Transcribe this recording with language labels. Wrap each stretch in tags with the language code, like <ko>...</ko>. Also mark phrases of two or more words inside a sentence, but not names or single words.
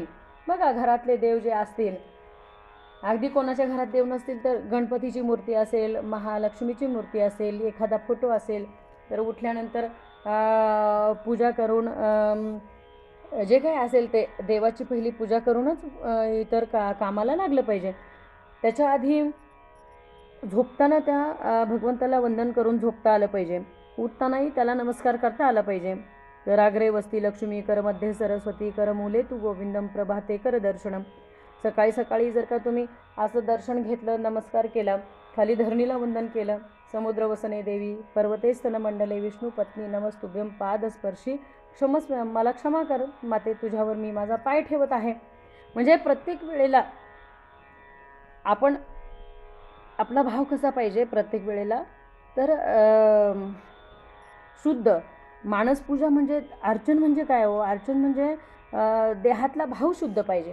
<mr>बघा, घरातले देव जे असतील, अगदी कोणाच्या घरात देव नसतील तर गणपतीची मूर्ती असेल, महालक्ष्मीची मूर्ती असेल, एखादा फोटो असेल, तर उठल्यानंतर पूजा करून जे काही असेल ते देवाची पहिली पूजा करूनच इतर कामाला लागलं पाहिजे. त्याच्या आधी झोपताना त्या भगवंताला वंदन करून झोपता आलं पाहिजे. उठतानाही त्याला नमस्कार करता आला पाहिजे.</mr> <sa>कराग्रे वस्ती लक्ष्मी, कर मध्ये सरस्वती, कर मूले तू गोविंदम, प्रभाते कर दर्शनम.</sa> <mr>सकाळी सकाळी जर का तुम्ही असं दर्शन घेतलं, नमस्कार केला, खाली धरणीला वंदन केलं,</mr> <sa>समुद्र वसने देवी, पर्वते स्तनमंडले, विष्णू पत्नी नमस्तुभ्यं, पादस्पर्शी क्षमस्व,</sa> <mr>मला क्षमा कर माते, तुझ्यावर मी माझा पाय ठेवत आहे. म्हणजे प्रत्येक वेळेला आपण आपला भाव कसा पाहिजे प्रत्येक वेळेला, तर शुद्ध. मानसपूजा म्हणजे अर्चन म्हणजे काय हो, अर्चन म्हणजे देहातला भाव शुद्ध पाहिजे.</mr>